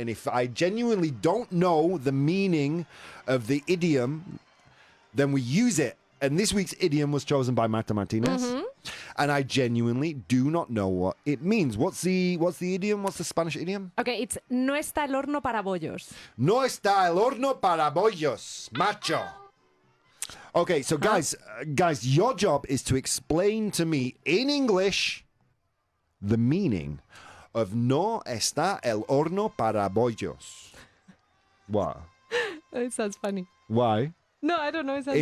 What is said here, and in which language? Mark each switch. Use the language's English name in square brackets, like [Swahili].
[English] And if I genuinely don't know the meaning of the idiom, then we use it. And this week's idiom was chosen by Marta Martinez. And I genuinely do not know what it means. What's the idiom? What's the Spanish idiom? Okay, it's [Spanish] no está el horno para bollos. No está el horno para bollos, macho. [English] Okay, so guys, your job is to explain to me in English the meaning of [Spanish] no está el horno para bollos. [English] What? It sounds funny. Why? No, I don't know. It sounds